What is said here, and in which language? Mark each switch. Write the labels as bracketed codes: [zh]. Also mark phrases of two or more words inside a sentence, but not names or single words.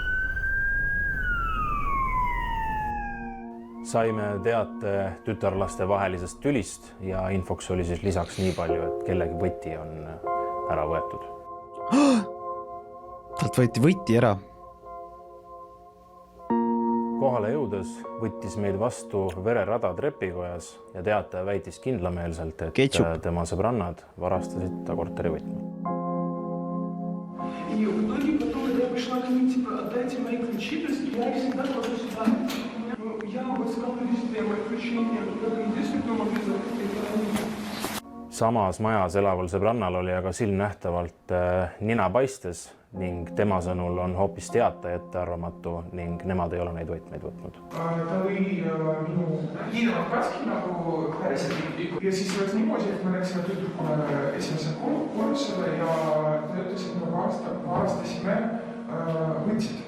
[et] Saime teate tütarlaste vahelisest tülist ja infoks oli siis lisaks nii palju, et kellegi võti on ära võetud. Talt võeti võti ära. Kohale jõudes võttis meid vastu vererada trepikojas ja teataja väitis kindlameelselt, et tema sõbrannad varastasid ta korteri võtme. [ru] И в итоге потом, когда я пришла к ним, типа, отдайте мои ключи, то есть я их всегда кладу сюда. Я искала везде, мои ключи нет, только единственное, кто могли закрыть. [et] Samas majas elaval sõbrannal oli aga silmnähtavalt nina paistes ning tema sõnul on hoopis teataja ettearvamatu ning nemad ei ole neid võtmeid võtnud. [ru] Это вы Елена Краски [et] nagu päriselt ja siis oleks niimoodi, et me läksime tüdrukule esimese korrusele ja ta ütles, et me varastasime võtsid.